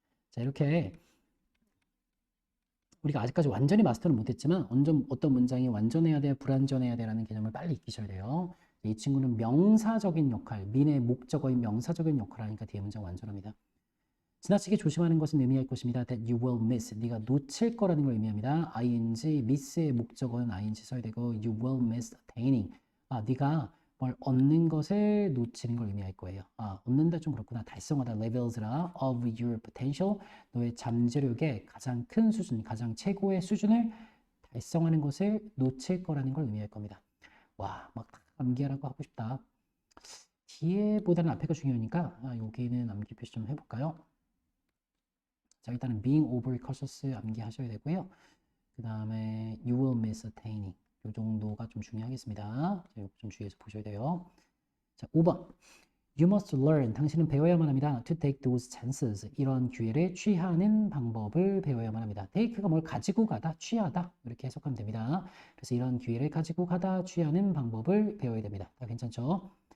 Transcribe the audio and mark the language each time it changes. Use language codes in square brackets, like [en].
[ko] 자, 이렇게 우리가 아직까지 완전히 마스터는 못했지만 어떤 문장이 완전해야 돼, 불완전해야 돼라는 개념을 빨리 익히셔야 돼요. 이 친구는 명사적인 역할, 민의 목적어인 명사적인 역할을 하니까 뒤에 문장 완전합니다. 지나치게 조심하는 것은 의미할 것입니다. [en] That you will miss. [ko] 네가 놓칠 거라는 걸 의미합니다. ing, miss의 목적어는 ing 써야 되고 [en] you will miss attaining. [ko] 네가 뭘 얻는 것을 놓치는 걸 의미할 거예요. 얻는다 좀 그렇구나. 달성하다 [en] levels라 of your potential. [ko] 너의 잠재력의 가장 큰 수준, 가장 최고의 수준을 달성하는 것을 놓칠 거라는 걸 의미할 겁니다. 막 암기하라고 하고 싶다. 뒤에보다는 앞에가 중요하니까 여기는 암기 표시 좀 해볼까요? 자, 일단은 [en] being overly cautious [ko] 암기하셔야 되고요. 그 다음에 [en] you will miss attaining. [ko] 이 정도가 좀 중요하겠습니다. 자, 이거 좀 주의해서 보셔야 돼요. 자, 5번. [en] You must learn. [ko] 당신은 배워야만 합니다. [en] To take those chances. [ko] 이런 기회를 취하는 방법을 배워야만 합니다. take가 뭘 가지고 가다, 취하다. 이렇게 해석하면 됩니다. 그래서 이런 기회를 가지고 가다, 취하는 방법을 배워야 됩니다. 괜찮죠?